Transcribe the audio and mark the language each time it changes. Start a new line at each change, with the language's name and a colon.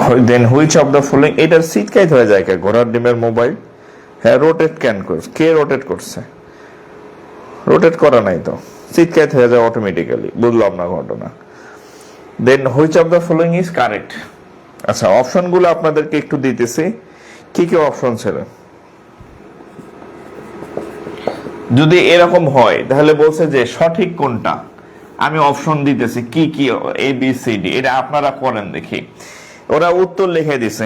English: Then which of the following,
Bangla: এটার seat kite হয়ে যায় কে? ঘোড়ার ডিমের মোবাইল। হ্যাঁ, রোটেট কেন করছে? কে রোটেট করছে? রোটেট করা নাই তো, সিট কাইট হয়ে যায় অটোমেটিক্যালি। বুঝলাম না ঘটনা।
English: Then which of the following is correct?
Bangla: আচ্ছা, অপশনগুলো আপনাদেরকে একটু দিতেছি। কি কি অপশন ছিল? যদি এরকম হয় তাহলে বলছে যে সঠিক কোনটা। আমি অপশন দিতেছি কি কি, ABCD। এটা আপনারা করেন দেখি। ওরা উত্তর লিখে দিছে।